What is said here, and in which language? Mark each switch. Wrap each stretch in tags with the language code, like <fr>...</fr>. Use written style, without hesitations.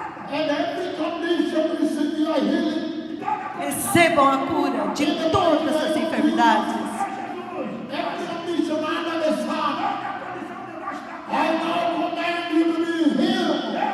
<en>And every condition receive your healing.</en> <pt>Recebam a cura de todas as enfermidades.</pt> <en>Every condition under the sun. I now command you to be healed.</en>